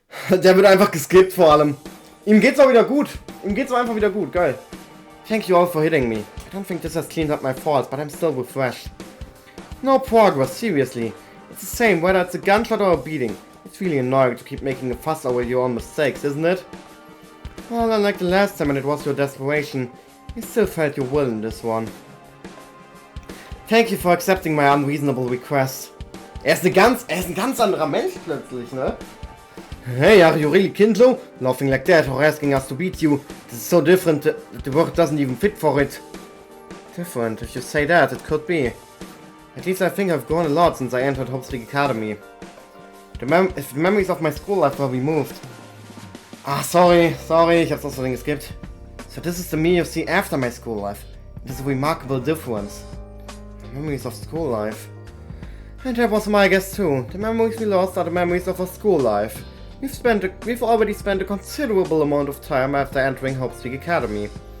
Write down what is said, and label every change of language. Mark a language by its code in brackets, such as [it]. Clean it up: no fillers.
[de] Der wird einfach geskippt vor allem. Ihm geht's auch wieder gut. Ihm geht's auch einfach wieder gut. Geil. [en] Thank you all for hitting me. I don't think this has cleaned up my faults, but I'm still refreshed. No progress, seriously. It's the same whether it's a gunshot or a beating. It's really annoying to keep making a fuss over your own mistakes, isn't it? Well, unlike the last time when it was your desperation, you still felt your will in this one. Thank you for accepting my unreasonable request. [de] Er ist ein ganz anderer Mensch plötzlich, ne? [en] Hey, are you really Kindle? Laughing like that or asking us to beat you. This is so different that the word doesn't even fit for it. Different, if you say that, it could be. At least I think I've grown a lot since I entered Hope's Academy. If the memories of my school life were removed. [de] Ah, sorry, ich hab's aus Versehen geskippt. [en] So this is the me you see after my school life. It is a remarkable difference. Memories of school life. And that was my guess too. The memories we lost are the memories of our school life. We've already spent a considerable amount of time after entering Hope's Academy.